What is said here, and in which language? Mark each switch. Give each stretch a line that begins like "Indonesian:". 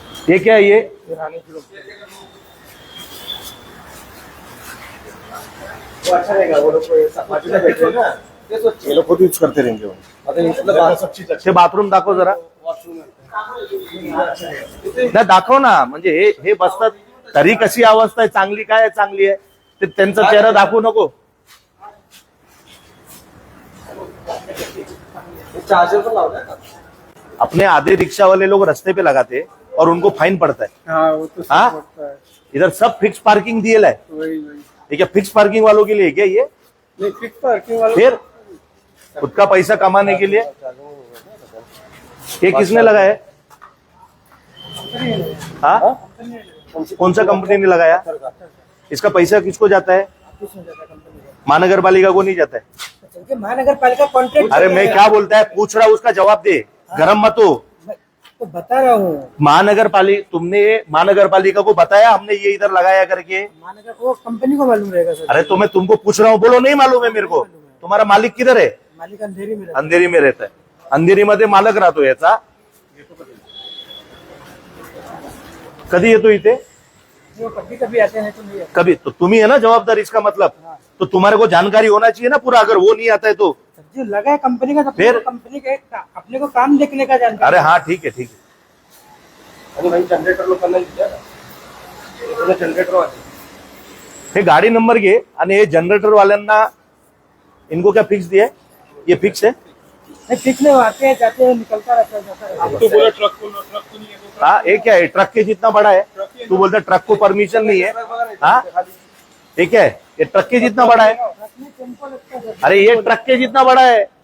Hindi: ये क्या है ये? वो अच्छा रहेगा, वो लोग बाजूला बैठे ना,
Marathi: ते स्वच्छ.
Hindi: ये लोग खुद यूज करते रहेंगे वो.
Marathi: आता इथलं
Hindi: सब चीज
Marathi: ते बाथरूम दाखव जरा.
English: washroom
Marathi: नाही दाखव ना, म्हणजे हे बसतात तरी कशी अवस्था आहे, चांगली काय आहे, चांगली आहे ते त्यांचा चेहरा दाखवू नको. चार्जर पण लावलाय का?
Hindi: अपने आधे रिक्शा वाले लोग रास्ते पे लगाते और उनको फाइन पड़ता है. हाँ वो तो हाँ? सब पड़ता है। इधर सब फिक्स पार्किंग दिए है. वही ये क्या फिक्स पार्किंग वालों के लिए क्या ये? नहीं, फिक्स पार्किंग वाला फिर खुद का पैसा कमाने के लिए ये किसने लगाया है? हाँ, कौन सा कंपनी ने लगाया? इसका पैसा किसको जाता है? महानगर पालिका को नहीं जाता है. महानगर पालिका कॉन्ट्रैक्ट। अरे मैं क्या बोलता है, पूछ रहा हूँ, उसका जवाब दे, गरम मत हो. तो बता रहा हूँ, तुमने महानगर पालिका को बताया हमने ये इधर लगाया करके? महानगर को कंपनी को मालूम रहेगा सर। अरे तो मैं तुमको पूछ रहा हूँ, बोलो नहीं मालूम है मेरे को. तुम्हारा मालिक किधर है? मालिक अंधेरी में रहता अंधेरी में रहता है.
Marathi: अंधेरी मध्ये मालक राहतो याचा. कधी येतो इथे?
Hindi: है। वो कभी कभी आते हैं तो नहीं आते। कभी. तो तुम्ही है ना जवाबदार, इसका मतलब तो तुम्हारे को जानकारी होना चाहिए ना पूरा. अगर वो नहीं आता है तो जो लगा है कंपनी का, तो फिर? कंपनी के अपने को काम देखने का जानकारी। अरे हाँ ठीक है ठीक है.
Marathi: आणि भाई जनरेटर लोकांना दिल्या ना, जनरेटर वाले हे गाडी नंबर घे आणि हे जनरेटर वाल्यांना
Hindi: इनको क्या फिक्स दिया है? ये फिक्स है. नहीं, फिक्स नहीं, आते हैं जाते हैं, निकलता रहता है, जाता रहता है। तो बोला ट्रक को नहीं है तो हाँ, ये क्या है? ट्रक के जितना बड़ा है. तू बोलता ट्रक को परमिशन नहीं है. हाँ, ये क्या है? ये ट्रक के जितना बड़ा है. रखने टेम्पो लगता है सर। अरे ये ट्रक के जितना बड़ा है.